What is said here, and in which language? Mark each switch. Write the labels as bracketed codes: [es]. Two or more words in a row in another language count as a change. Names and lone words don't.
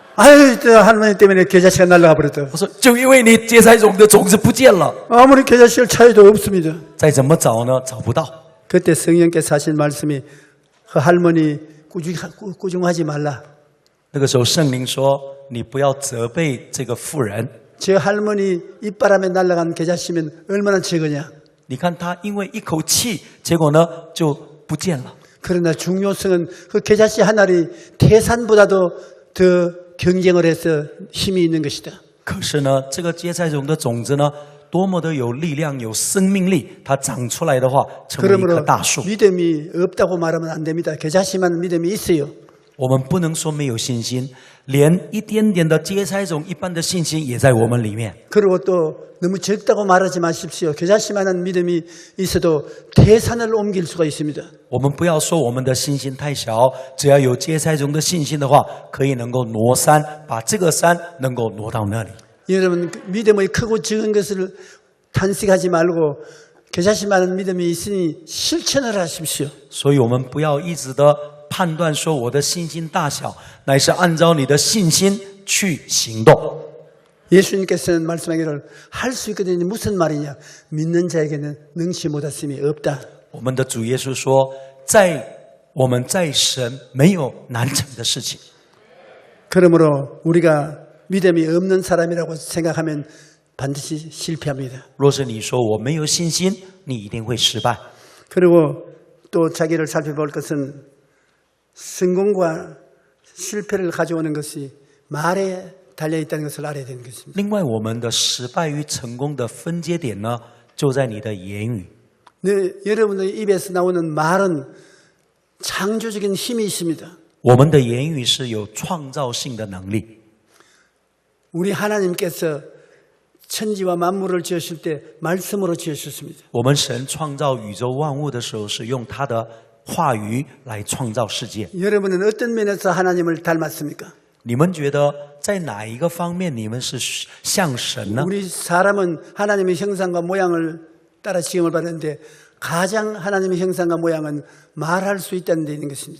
[ko] 아유, 저 할머니 때문에 겨자씨가 날아가 버렸다. [zh] 我说就因为你芥菜种的种子不见了， [ko] 아무리 겨자씨를 찾아도 없습니다. [zh] 再怎么找呢找不到。 [ko] 그때 성령께서 하신 말씀이 그 할머니 꾸중하지 말라. [zh] 那个时候圣灵说你不要责备这个妇人。 [ko] 저 할머니 입바람에 날아간 겨자씨면 얼마나 적으냐. [zh] 你看他因为一口气，结果呢就不见了。 [ko] 그러나 중요성은 그 겨자씨 한 알이 태산보다도 더 경쟁을 해서 힘이 있는 것이다. [zh] 可是呢，这个芥菜种的种子呢，多么的有力量、有生命力，它长出来的话，成为一棵 [ko] 그러므로 [zh] 大树。 [ko] 믿음이 없다고 말하면 안 됩니다. 겨자씨만 믿음이 있어요. [zh] 我们不能说没有信心，连一点点的芥菜种一般的信心也在我们里面。 [ko] 그리고 또 너무 적다고 말하지 마십시오. 겨자씨만한 믿음이 있어도 태산을 옮길 수가 있습니다. [zh] 我们不要说我们的信心太小，只要有芥菜种的信心的话，可以能够挪山，把这个山能够挪到那里。 [ko] 여러분 믿음의 크고 적은 것을 탄식하지 말고 겨자씨만한 믿음이 있으니 실천을 하십시오. [zh] 所以我们不要一直的判断说我的信心大小，乃是按照你的信心去行动。 [ko] 예수님께서는 말씀하기를 할 수 있거든요. 무슨 말이냐? 믿는 자에게는 능치 못했음이 없다. [zh] 我们的主耶稣说，我们在神没有难成的事情。 [ko] 그러므로 우리가 믿음이 없는 사람이라고 생각하면 반드시 실패합니다. [zh] 若是你说我没有信心，你一定会失败。 [ko] 그리고 또 자기를 살펴볼 것은 성공과 실패를 가져오는 것이 말에 달려있다는 것을 알아야 되는 것입니다. [zh] 另外，我们的失败与成功的分界点呢，就在你的言语。 [ko] 네, 여러분의 입에서 나오는 말은 창조적인 힘이 있습니다. [zh] 我们的言语是有创造性的能力。 [ko] 우리 하나님께서 천지와 만물을 지으실 때 말씀으로 지으셨습니다. [zh] 我们神创造宇宙万物的时候，是用他的话语来创造世界。 [ko] 여러분은 어떤 면에서 하나님을 닮았습니까? [zh] 你们觉得在哪一个方面你们是像神呢？ [ko] 우리 사람은 하나님의 형상과 모양을 따라 지음을 받았는데 가장 하나님의 형상과 모양은 말할 수 있다는 데 있는 것입니다.